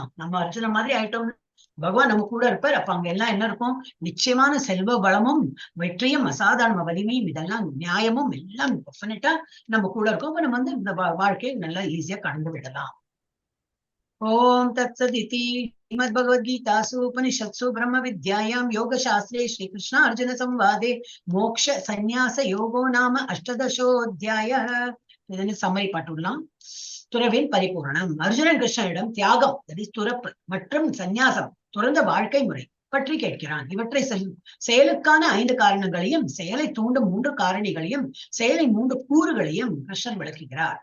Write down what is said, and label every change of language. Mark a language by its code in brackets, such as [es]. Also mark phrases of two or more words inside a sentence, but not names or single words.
[ta] நம்ம அர்ஜுனன் மாதிரி ஆயிட்டோம்னு பகவான் நம்ம கூட இருப்பார். அப்ப அங்க எல்லாம் என்ன இருக்கும்? நிச்சயமான செல்வ வளமும் வெற்றியும் அசாதாரண வலிமையும் இதெல்லாம் நியாயமும் எல்லாம் டெஃபினட்டா நம்ம கூட இருக்கும். அப்ப நம்ம வந்து இந்த வாழ்க்கையை நல்லா ஈஸியா கடந்து விடலாம். [sa] ओम् तत्सदिति श्रीमद्भगवद्गीतासु उपनिषत्सु ब्रह्म विद्यायां योगशास्त्रे श्रीकृष्ण अर्जुन संवादे मोक्ष संन्यास योगो नाम अष्टदशोऽध्यायः. [ta] இதனை சம்மரி பாட்டுலாம். துறவின் பரிபூரணம். அர்ஜுனன் கிருஷ்ணனிடம் தியாகம், துறப்பு மற்றும் சந்நியாசம், துறந்த வாழ்க்கை முறை பற்றி கேட்கிறான். இவற்றை செயலுக்கான 5 காரணங்களையும், செயலை தூண்டும் 3 காரணிகளையும், செயலின் 3 கூறுகளையும் கிருஷ்ணன் விளக்குகிறார்.